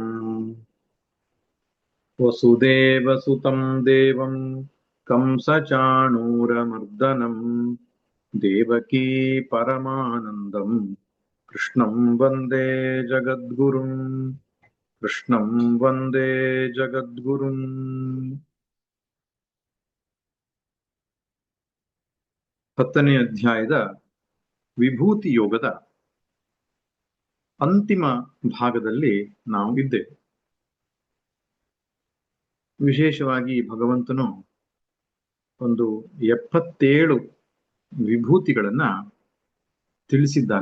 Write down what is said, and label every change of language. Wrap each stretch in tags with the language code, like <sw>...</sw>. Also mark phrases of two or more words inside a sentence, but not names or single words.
<sa>वसुदेवसुतं देवं कंसचाणूरमर्दनं देवकी परमानन्दं कृष्णं वन्दे जगद्गुरुं। कृष्णं वन्दे जगद्गुरुम्।</sa> <kn>ಹತ್ತನೇ ಅಧ್ಯಾಯದ ವಿಭೂತಿ ಯೋಗದ ಅಂತಿಮ ಭಾಗದಲ್ಲಿ ನಾವು ಇದ್ದೇವೆ. ವಿಶೇಷವಾಗಿ ಭಗವಂತನು ಒಂದು 77 ವಿಭೂತಿಗಳನ್ನ ತಿಳಿಸಿದ್ದಾನೆ.</kn>